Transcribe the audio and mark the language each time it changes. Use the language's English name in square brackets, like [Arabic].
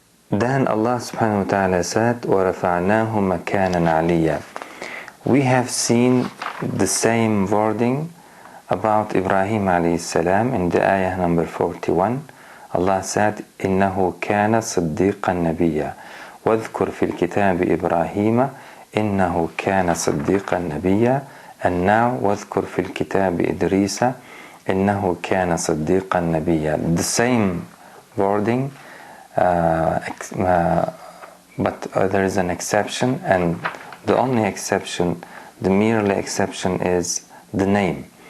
[English] Then Allah subhanahu wa ta'ala said, [Arabic] وَرَفَعْنَاهُ مَكَانًا عَلِيًّا. [English] We have seen the same wording about Ibrahim alayhi salam in the ayah number 41. Allah said, [Arabic] إِنَّهُ كَانَ صِدِّيقًا نَبِيًّا وَاذْكُرْ فِي الْكِتَابِ إِبْرَاهِيمَ إِنَّهُ كَانَ صِدِّيقًا نَبِيًّا. [English] And now [Arabic] وَاذْكُرْ فِي الْكِتَابِ إِدْرِيسَ إِنَّهُ كَانَ صِدِّيقًا نَبِيًّا. [English] The same wording, but there is an exception, and the only exception, the merely exception, is the name.